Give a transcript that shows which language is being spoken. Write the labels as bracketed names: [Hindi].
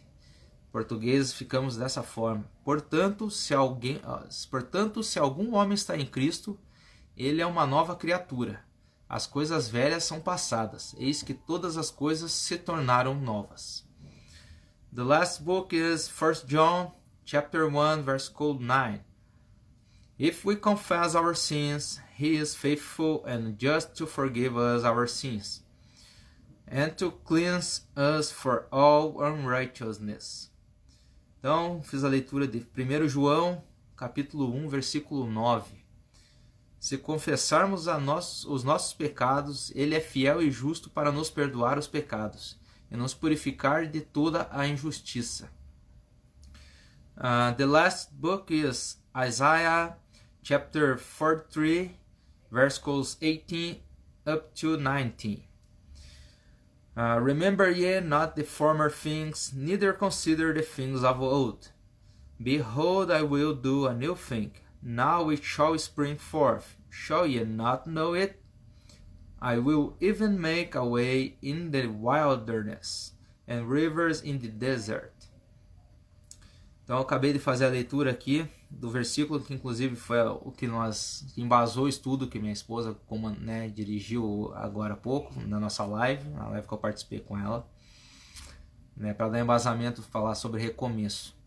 [Portuguese] Em português ficamos dessa forma. Portanto, se algum homem está em Cristo, ele é uma nova criatura. As coisas velhas são passadas, eis que todas as coisas se tornaram novas. [English] The last book is 1 John chapter 1 verse 9. If we confess our sins, He is faithful and just to forgive us our sins, and to cleanse us for all unrighteousness. [Portuguese] Então, fiz a leitura de 1 João, capítulo 1, versículo 9. Se confessarmos os nossos pecados, Ele é fiel e justo para nos perdoar os pecados e nos purificar de toda a injustiça. [English] The last book is Isaiah chapter 43, verses 18 up to 19. Remember ye not the former things, neither consider the things of old. Behold, I will do a new thing. Now it shall spring forth. Shall ye not know it? I will even make a way in the wilderness, and rivers in the desert. [Portuguese] Então eu acabei de fazer a leitura aqui do versículo, que inclusive foi o que embasou o estudo que minha esposa dirigiu agora há pouco, na nossa live, na live que eu participei com ela, para dar embasamento, falar sobre recomeço.